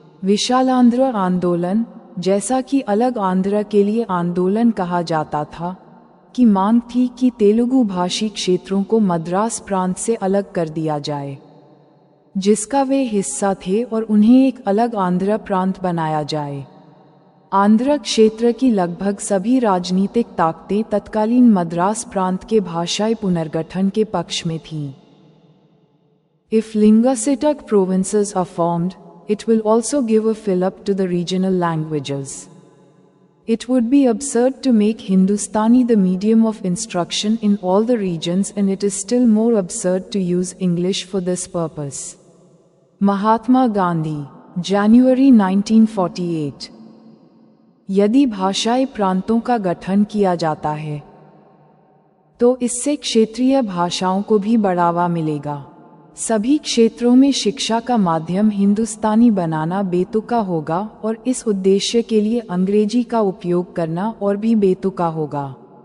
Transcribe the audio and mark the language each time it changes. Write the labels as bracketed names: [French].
[Hindi] विशालांध्र आंदोलन, जैसा कि अलग आंध्र के लिए आंदोलन कहा जाता था, की मांग थी कि तेलुगु भाषी क्षेत्रों को मद्रास प्रांत से अलग कर दिया जाए, जिसका वे हिस्सा थे, और उन्हें एक अलग आंध्र प्रांत बनाया जाए। आंध्र क्षेत्र की लगभग सभी राजनीतिक ताकतें तत्कालीन मद्रास प्रांत के भाषाई पुनर्गठन के पक्ष में थीं। [English] If linguistic provinces are formed, it will also give a fill-up to the regional languages. It would be absurd to make Hindustani the medium of instruction in all the regions, and it is still more absurd to use English for this purpose. Mahatma Gandhi, January 1948। [Hindi] यदि भाषाई प्रांतों का गठन किया जाता है, तो इससे क्षेत्रीय भाषाओं को भी बढ़ावा मिलेगा। सभी क्षेत्रों में शिक्षा का माध्यम हिंदुस्तानी बनाना बेतुका होगा और इस उद्देश्य के लिए अंग्रेजी का उपयोग करना और भी बेतुका होगा।